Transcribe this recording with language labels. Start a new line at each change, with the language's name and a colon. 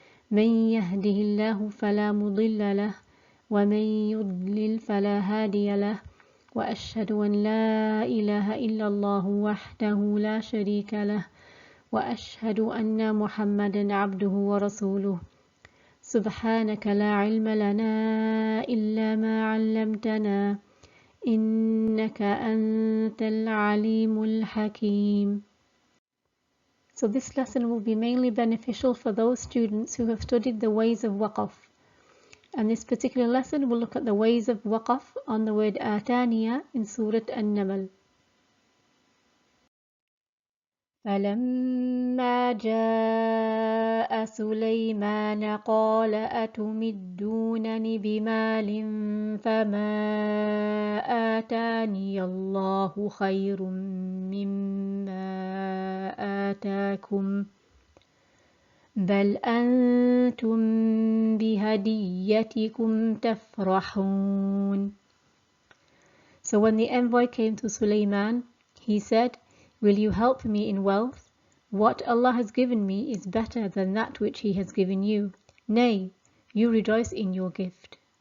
Arabic: من يهده الله فلا مضل له ومن يضلل فلا هادي له وأشهد أن لا إله إلا الله وحده لا شريك له وأشهد أن محمدا عبده ورسوله. سبحانك لا علم لنا إلا ما علمتنا إنك أنت العليم الحكيم.
English: So this lesson will be mainly beneficial for those students who have studied the ways of Waqf. And this particular lesson will look at the ways of Waqf on the word آتانية in Surah An-Naml.
Arabic: فلما جاء سليمان قال أتمدونني بمال فما آتاني الله خير مما آتاكم بل أنتم بهديتكم تفرحون.
English: So when the envoy came to Sulaiman, he said, "Will you help me in wealth? What Allah has given me is better than that which He has given you. Nay, you rejoice in your gift."